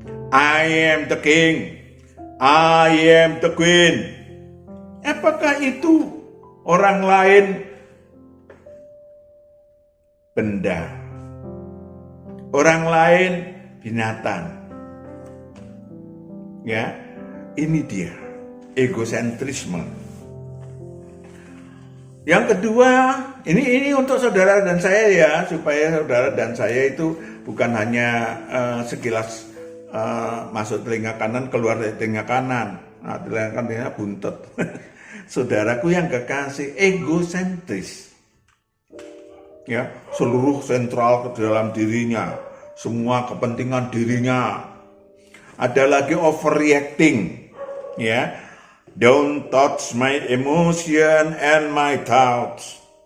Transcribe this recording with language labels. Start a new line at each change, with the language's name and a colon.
English: I am the king, I am the queen.
Indonesian: Apakah itu orang lain benda, orang lain binatang? Ya, ini dia egosentrisme. Yang kedua, ini untuk saudara dan saya ya, supaya saudara dan saya itu bukan hanya sekilas masuk telinga kanan, keluar dari telinga kanan. Nah, telinga kanannya buntet. Saudaraku yang kekasih, egosentris. Ya, seluruh sentral ke dalam dirinya, semua kepentingan dirinya. Ada lagi overreacting, ya.
English: Don't touch my emotion and my thoughts.